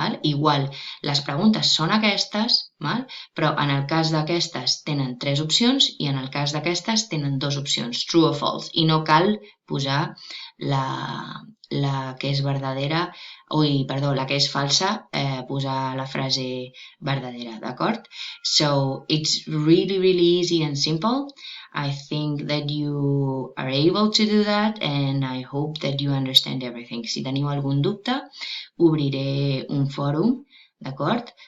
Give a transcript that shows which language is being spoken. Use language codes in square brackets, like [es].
[ca] Igual, les preguntes són aquestes, però en el cas d'aquestes tenen 3 opcions i en el cas d'aquestes tenen 2 opcions, true o false, i no cal posar la que és verdadera, la que és falsa, posar la frase verdadera, d'acord? [en] So, it's really easy and simple. I think that you are able to do that and I hope that you understand everything. [ca] Si teniu algun dubte, obriré un fòrum, d'acord?